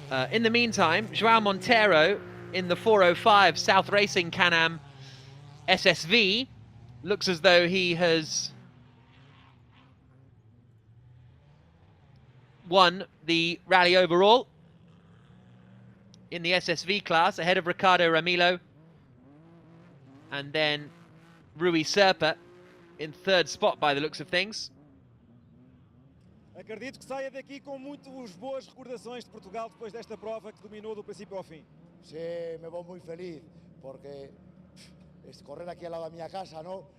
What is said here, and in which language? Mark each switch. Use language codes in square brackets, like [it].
[en] In the meantime, João Monteiro in the 405 South Racing Can-Am SSV looks as though he has won the rally overall in the SSV class, ahead of Ricardo Ramilo, and then Rui Serpa in third spot by the looks of things. [pt] Acredito que saia daqui com muitas boas recordações de Portugal depois desta prova que dominou do princípio ao fim. [es] Sí, me voy muy feliz porque es correr aquí al lado [gl] da miña casa, [es] ¿no?